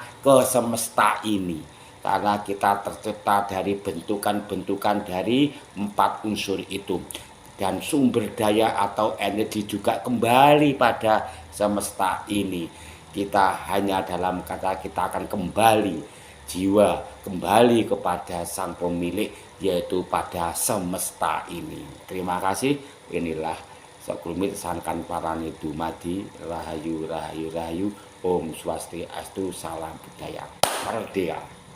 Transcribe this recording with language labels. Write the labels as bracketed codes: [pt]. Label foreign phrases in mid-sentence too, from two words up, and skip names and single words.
[id] Ke semesta ini, karena kita tercipta dari bentukan-bentukan dari 4 unsur itu, dan sumber daya atau energi juga kembali pada semesta ini. Kita hanya dalam kata kita akan kembali, jiwa kembali kepada sang pemilik, yaitu pada semesta ini. Terima kasih. Inilah sekelumit [jv] sangkan parane dumadi. Rahayu, rahayu, rahayu. [ban] Om Swastiastu, [id] salam budaya. Merdeka.